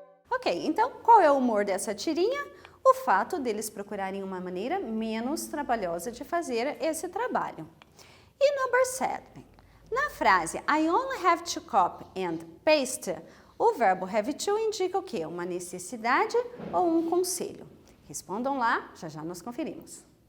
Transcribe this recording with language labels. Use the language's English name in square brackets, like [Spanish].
[Portuguese] Ok, então qual é o humor dessa tirinha? O fato deles procurarem uma maneira menos trabalhosa de fazer esse trabalho. E [English] number 7. [Portuguese] Na frase [English] I only have to copy and paste, [Portuguese] o verbo have to indica o quê? Uma necessidade ou um conselho? Respondam lá, já já nós conferimos.